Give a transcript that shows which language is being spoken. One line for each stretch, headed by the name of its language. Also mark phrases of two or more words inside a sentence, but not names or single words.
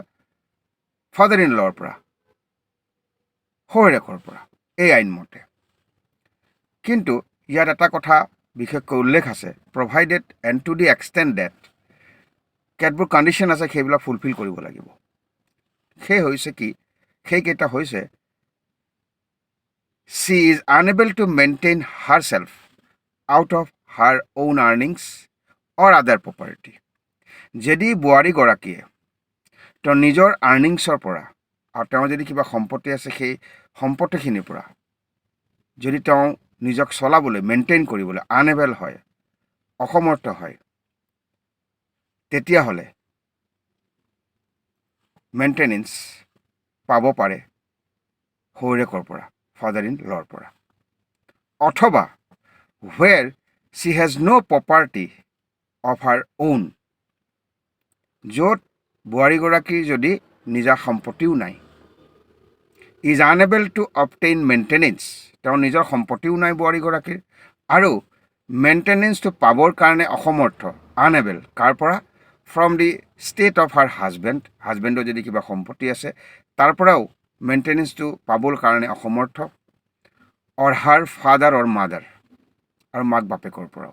English: father in law'
Assamese: ৰ পৰা, শহুৰেকৰ পৰা, এই আইনমতে। কিন্তু ইয়াত এটা কথা বিশেষকৈ উল্লেখ আছে,
English: provided and to the extent that
Assamese: কেতবোৰ কণ্ডিশ্যন আছে, সেইবিলাক ফুলফিল কৰিব লাগিব। সেইকেইটা হৈছে
English: she is unable to maintain herself out of her own earnings or other property.
Assamese: যদি বোৱাৰীগৰাকীয়ে তেওঁৰ নিজৰ আৰ্নিংছৰ পৰা আৰু তেওঁৰ যদি কিবা সম্পত্তি আছে সেই সম্পত্তিখিনিৰ পৰা যদি তেওঁ নিজক চলাবলৈ, মেইনটেইন কৰিবলৈ আনএবল হয়, অসমৰ্থ হয়, তেতিয়াহ'লে মেইনটেনেন্স পাব পাৰে শহুৰেকৰ পৰা,
English: father in law'
Assamese: ৰ পৰা, অথবা
English: where she has no property of her own,
Assamese: য'ত বোৱাৰীগৰাকীৰ যদি নিজা সম্পত্তিও নাই,
English: is unable to obtain maintenance,
Assamese: তেওঁৰ নিজৰ সম্পত্তিও নাই বোৱাৰীগৰাকীৰ, আৰু মেইনটেনেন্সটো পাবৰ কাৰণে অসমৰ্থ, আনএবল, কাৰ পৰা?
English: from the estate of her husband,
Assamese: হাজবেণ্ডৰ যদি কিবা সম্পত্তি আছে তাৰ পৰাও মেইনটেনেন্সটো পাবৰ কাৰণে অসমৰ্থ,
English: or her father or mother,
Assamese: আৰু মাক বাপেকৰ পৰাও।